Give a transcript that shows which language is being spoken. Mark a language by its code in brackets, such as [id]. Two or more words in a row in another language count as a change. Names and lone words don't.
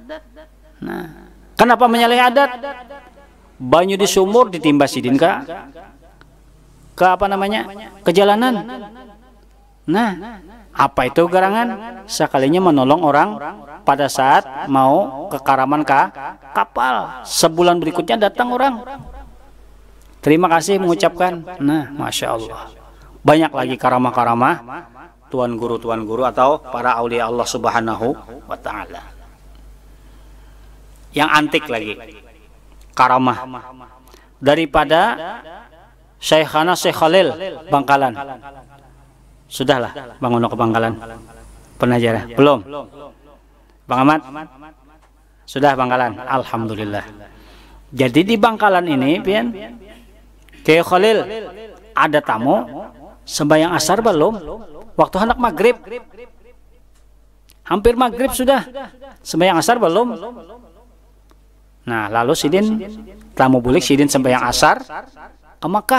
[bjn] Nah, kenapa menyalahi adat? Banyu di sumur ditimba sidin ke apa namanya, ke jalanan. Nah, apa itu garangan? [id] Sekalinya menolong orang pada saat mau ke Karaman kapal. Sebulan berikutnya datang orang. Terima kasih mengucapkan. [ar] Nah, ما شاء الله. [id] Banyak lagi karamah-karamah tuan guru atau para aulia Allah [ar] سبحانه وتعالى. [id] Yang antik lagi karamah daripada Syekhana Syekh Khalil Bangkalan. Sudahlah Bang Ono ke Bangkalan, pernah jarah? Belum? Bang Ahmad? Sudah Bangkalan? Alhamdulillah. [bjn] Jadi di Bangkalan ini pian Syekh Khalil ada tamu sembahyang asar belum? [id] Waktu hendak maghrib, hampir maghrib sudah, sembahyang asar belum. [bjn] Nah, lalu sidin tamu bulik sidin sembahyang asar ke Makkah.